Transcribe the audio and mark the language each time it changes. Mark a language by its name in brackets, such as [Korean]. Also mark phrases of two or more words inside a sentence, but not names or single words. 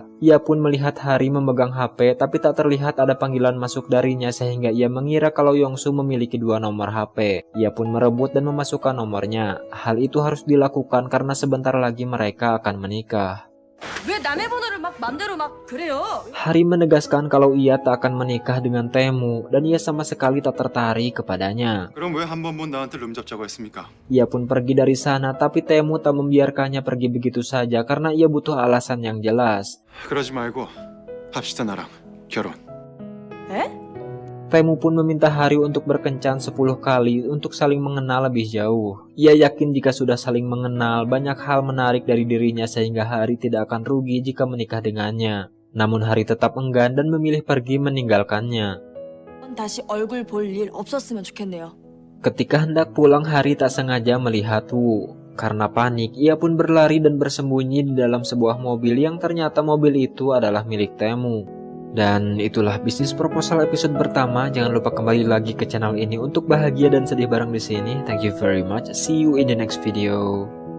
[Indonesian] Ia pun melihat Hari memegang HP tapi tak terlihat ada panggilan masuk darinya sehingga ia mengira kalau Yongsu memiliki 2 nomor HP. Ia pun merebut dan memasukkan nomornya. Hal itu harus dilakukan karena sebentar lagi mereka akan menikah. Hari menegaskan kalau ia tak akan menikah dengan Tae-moo dan ia sama sekali tak tertarik kepadanya. [Korean] 그럼 왜 한 번 본 나한테 룸 잡자고 했습니까? [Indonesian] Ia pun pergi dari sana tapi Tae-moo tak membiarkannya pergi begitu saja karena ia butuh alasan yang jelas. [Korean] 그러지 말고 합시다 나랑 결혼. [Indonesian] Tae-moo pun meminta Hari untuk berkencan 10 kali untuk saling mengenal lebih jauh. Ia yakin jika sudah saling mengenal, banyak hal menarik dari dirinya sehingga Hari tidak akan rugi jika menikah dengannya. Namun Hari tetap enggan dan memilih pergi meninggalkannya. [Korean] 다시 얼굴 볼 일 없었으면 좋겠네요. [Indonesian] Ketika hendak pulang, Hari tak sengaja melihat Woo. Karena panik, ia pun berlari dan bersembunyi di dalam sebuah mobil yang ternyata mobil itu adalah milik Tae-moo. Dan itulah bisnis proposal episode pertama. Jangan lupa kembali lagi ke channel ini untuk bahagia dan sedih bareng di sini. [English] Thank you very much. See you in the next video.